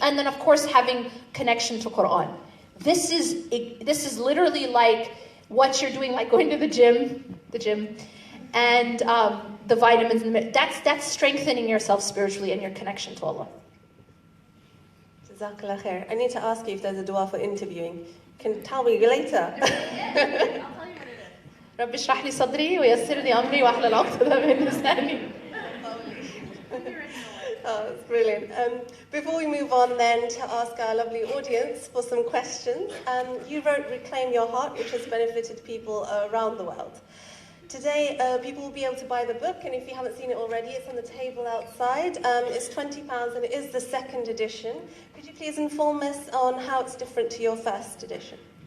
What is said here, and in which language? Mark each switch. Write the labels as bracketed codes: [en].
[en] And then, of course, having connection to Quran. This is literally like what you're doing, like going to the gym, and the vitamins. That's strengthening yourself spiritually and your connection to Allah. [ar] Jazakallah khair. [en] I need to ask you if there's a dua for interviewing. You can tell me later. [ar] رب اشرح لي صدري ويسر لي أمري واحلل عقدة من لساني. [en] Oh, that's brilliant. Before we move on then to ask our lovely audience for some questions, you wrote Reclaim Your Heart, which has benefited people around the world. Today, people will be able to buy the book, and if you haven't seen it already, it's on the table outside. It's £20, and it is the second edition. Could you please inform us on how it's different to your first edition?